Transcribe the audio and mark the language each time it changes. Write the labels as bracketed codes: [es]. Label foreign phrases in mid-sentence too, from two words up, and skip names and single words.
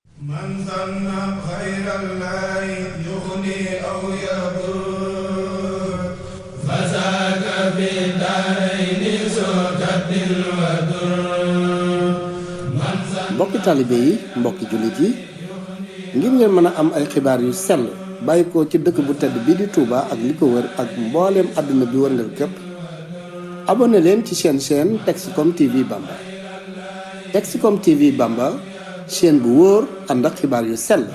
[ar] من ظن غير الله يغني أو يضر فذاك في الدارين ذو كد وضر. [wo] Mbokki taalibe yi, mbokki jullit yi, ngir ngeen mën a am ay xibaar yu sell bàyyi ko ci dëkk bu tedd bii di Touba ak li ko wër ak mbooleem àdduna bi wërngal képp, abonné leen ci seen chaîne Texcom T V Bamba. Texcom T V Bamba, chaîne bu wóor ànd ak xibaar yu sell.